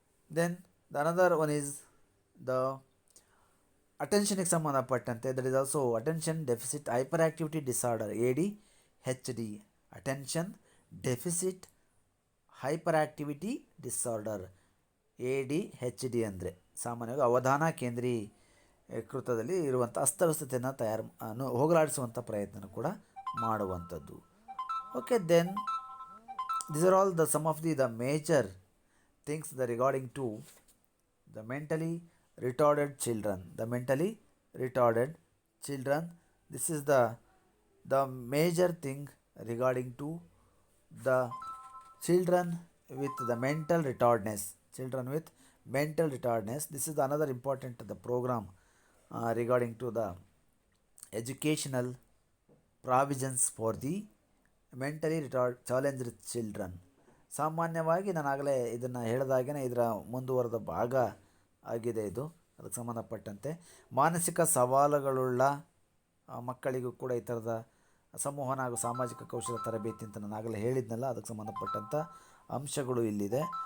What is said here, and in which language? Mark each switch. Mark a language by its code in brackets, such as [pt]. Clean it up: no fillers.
[en] then the another one is the ಅಟೆನ್ಷನ್ಗೆ [kn] ಸಂಬಂಧಪಟ್ಟಂತೆ, [en] That is also attention deficit hyper activity disorder, ADHD. [kn] Attention deficit hyper activity disorder, ADHD ಅಂದರೆ ಸಾಮಾನ್ಯವಾಗಿ ಅವಧಾನ ಕೇಂದ್ರೀಕೃತದಲ್ಲಿ ಇರುವಂಥ ಅಸ್ತವ್ಯಸ್ತತೆಯನ್ನು ಹೋಗಲಾಡಿಸುವಂಥ ಪ್ರಯತ್ನ ಕೂಡ ಮಾಡುವಂಥದ್ದು. [en] Okay, then these are all the some of the major things that regarding to the mentally retarded children. The mentally retarded children, this is the major thing regarding to the children with the mental retardedness. Children with mental retardedness, this is another important the program regarding to the educational provisions for the mentally challenged children. [kn] ಸಾಮಾನ್ಯವಾಗಿ ನಾನು ಆಗಲೇ ಇದನ್ನು ಹೇಳಿದಾಗೇ ಇದರ ಮುಂದುವರೆದ ಭಾಗ ಆಗಿದೆ ಇದು. ಅದಕ್ಕೆ ಸಂಬಂಧಪಟ್ಟಂತೆ ಮಾನಸಿಕ ಸವಾಲುಗಳುಳ್ಳ ಮಕ್ಕಳಿಗೂ ಕೂಡ ಈ ಥರದ ಸಂವಹನ ಹಾಗೂ ಸಾಮಾಜಿಕ ಕೌಶಲ ತರಬೇತಿ ಅಂತ ನಾನು ಆಗಲೇ ಹೇಳಿದ್ನಲ್ಲ, ಅದಕ್ಕೆ ಸಂಬಂಧಪಟ್ಟಂಥ ಅಂಶಗಳು ಇಲ್ಲಿದೆ.